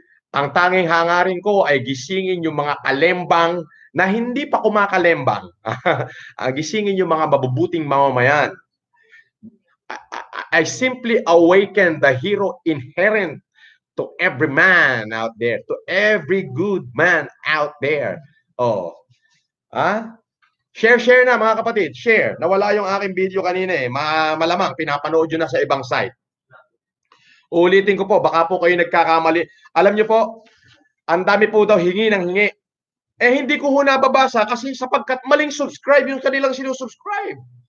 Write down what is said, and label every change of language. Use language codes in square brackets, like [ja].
[tl] Ang tanging hangarin ko ay gisingin yung mga kalembang na hindi pa kumakalembang. Gisingin yung mga mabubuting mamamayan. [en] I simply awaken the hero inherent to every man out there, to every good man out there. [tl] Share na mga kapatid, share. Nawala yung aking video kanina eh. Malamang pinapanood nyo na sa ibang site. Ulitin ko po, baka po kayo nagkakamali. Alam nyo po, ang dami po daw hingi ng hingi. Hindi ko ho nababasa kasi sapagkat maling subscribe yung kanilang sinusubscribe.